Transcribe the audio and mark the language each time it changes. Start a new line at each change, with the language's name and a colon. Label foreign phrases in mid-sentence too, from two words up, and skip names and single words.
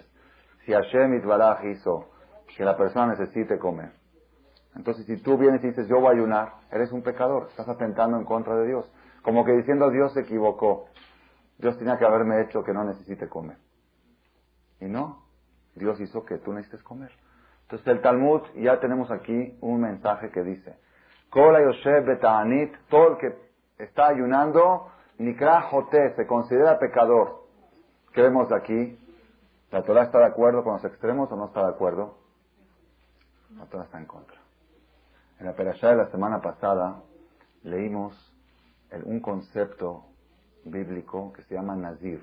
Spanish: Si Hashem Itbaraj hizo que la persona necesite comer, entonces si tú vienes y dices yo voy a ayunar, eres un pecador, estás atentando en contra de Dios. Como que diciendo Dios se equivocó. Dios tenía que haberme hecho que no necesite comer. Y no, Dios hizo que tú necesites comer. Entonces el Talmud, ya tenemos aquí un mensaje que dice,
Hebrew: כל היושב בתענית,
Spanish: todo el que está ayunando,
Hebrew: נקרא חוטא,
Spanish: se considera pecador. ¿Qué vemos aquí? ¿La Torá está de acuerdo con los extremos o no está de acuerdo? La Torá está en contra. En la perashá de la semana pasada leímos un concepto bíblico que se llama Nazir.